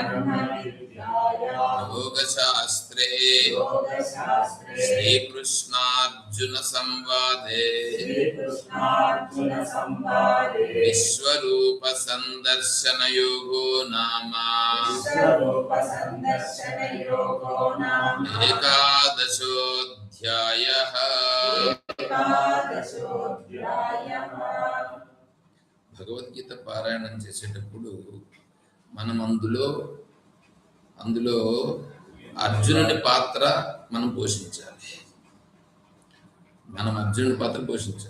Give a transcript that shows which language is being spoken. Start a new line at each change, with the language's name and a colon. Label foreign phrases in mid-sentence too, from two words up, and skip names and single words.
Sanskrit: योगशास्त्रे श्रीकृष्णार्जुन संवादे विश्वरूप संदर्शन योगो नाम एकादशोऽध्यायः।
Telugu: భగవద్గీత పారాయణం చేసేటప్పుడు మనం అందులో అర్జునుని పాత్ర మనం పోషించాలి. అర్జునుని పాత్ర పోషించాలి.